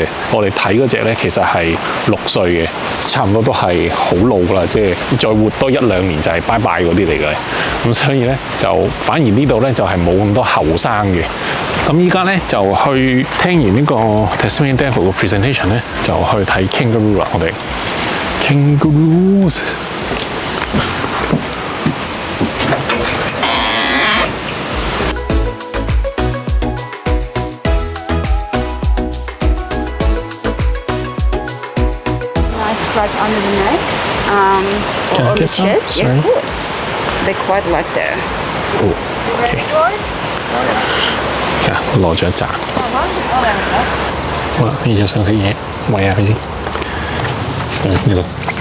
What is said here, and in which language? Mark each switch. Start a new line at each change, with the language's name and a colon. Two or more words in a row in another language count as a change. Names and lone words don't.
Cantonese: 我哋睇嗰隻咧其實係6歲嘅，差唔多都係好老啦，即係再活多1-2年就係拜拜嗰啲嚟嘅。咁所以咧就反而呢度咧就係冇咁多後生嘅。咁依家咧就去聽完呢個 Tasmanian Devil 嘅 presentation 咧，就去睇 kangaroo 啦。我哋 kangaroos。
English: Scratch under the neck or on the chest. Yeah, of course. They quite like that. Oh, okay.
Cantonese: 攞咗一紮。好啦，呢隻想食嘢，餵下佢先。呢度。